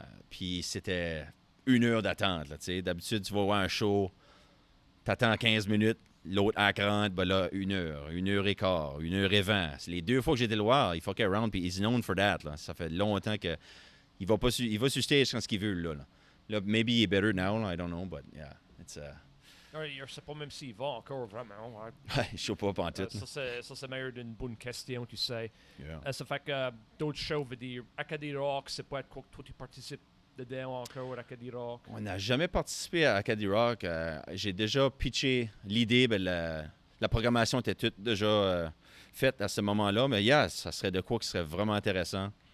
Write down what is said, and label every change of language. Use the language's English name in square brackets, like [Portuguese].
[French] Puis c'était 1 heure d'attente, là, tu sais. D'habitude, tu vas voir un show, t'attends 15 minutes, l'autre acte rentre, ben là, 1 heure, 1 heure et quart, 1 heure et 20. C'est les 2 fois que j'ai été le voir, il fuck around, puis [English] he's known for that, [French] là. Ça fait longtemps que il va sur stage quand ce qu'il veut, là. [English] Là, maybe he's better now, I don't know, but yeah, it's [French] Je sais pas même s'il va encore vraiment. Ouais. je sais pas pantoute. Ça, c'est meilleur d'une bonne question, tu sais. [English] Yeah. [French] Ça fait que d'autres shows, veut dire, Acadie Rock, c'est pas quoi que toi tu participes dedans encore à Acadie Rock. On n'a jamais participé à Acadie Rock. J'ai déjà pitché l'idée, ben la programmation était toute déjà faite à ce moment-là, mais yeah, ça serait de quoi qui serait vraiment intéressant.